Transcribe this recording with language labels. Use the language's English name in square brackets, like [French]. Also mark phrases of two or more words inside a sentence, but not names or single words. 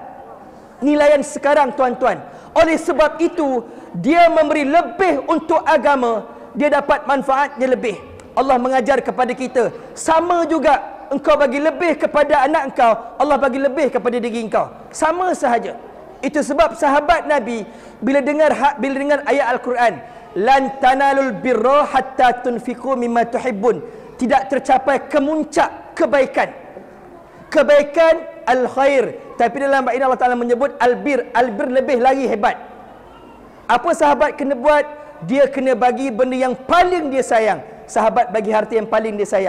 [Malay] Nilaian sekarang tuan-tuan. Oleh sebab itu, dia memberi lebih untuk agama, dia dapat manfaatnya lebih. Allah mengajar kepada kita, sama juga engkau bagi lebih kepada anak engkau, Allah bagi lebih kepada diri engkau. Sama sahaja. Itu sebab sahabat Nabi bila dengar ayat Al-Quran, [Arabic] لن تنالوا البر حتى تنفقوا مما تحبون, [Malay] tidak tercapai kemuncak kebaikan. Kebaikan al-khair, tapi dalam ayat Allah Taala menyebut albir. Albir lebih lagi hebat. Apa sahabat kena buat? Dia kena bagi benda yang paling dia sayang. Sahabat bagi harta yang paling dia sayang.